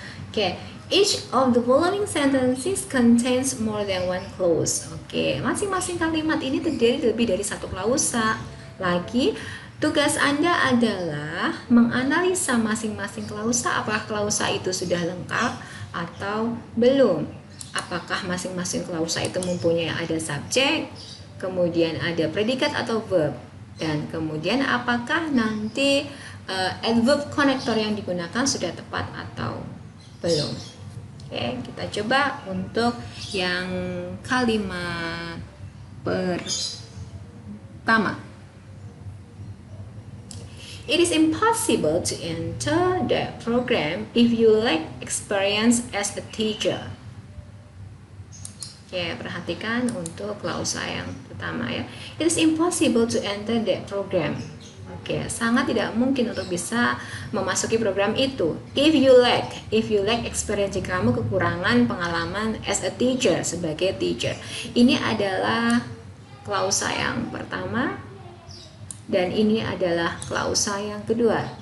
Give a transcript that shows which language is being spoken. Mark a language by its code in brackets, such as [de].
[en] Oke, each of the following sentences contains more than one clause. [id] Oke, masing-masing kalimat ini terdiri lebih dari satu klausa. Lagi, tugas Anda adalah menganalisa masing-masing klausa, apakah klausa itu sudah lengkap atau belum. Apakah masing-masing klausa itu mempunyai ada subjek, kemudian ada predikat atau verb, dan kemudian apakah nanti adverb connector yang digunakan sudah tepat atau belum. Oke, kita coba untuk yang kalimat pertama. [en] It is impossible to enter the program if you lack experience as a teacher. [id] Oke, perhatikan untuk klausa yang pertama ya. [en] It is impossible to enter that program. [id] Oke, sangat tidak mungkin untuk bisa memasuki program itu. [en] If you lack experience, [id] jika kamu kekurangan pengalaman [en] as a teacher, [id] sebagai [en] teacher. [id] Ini adalah klausa yang pertama dan ini adalah klausa yang kedua.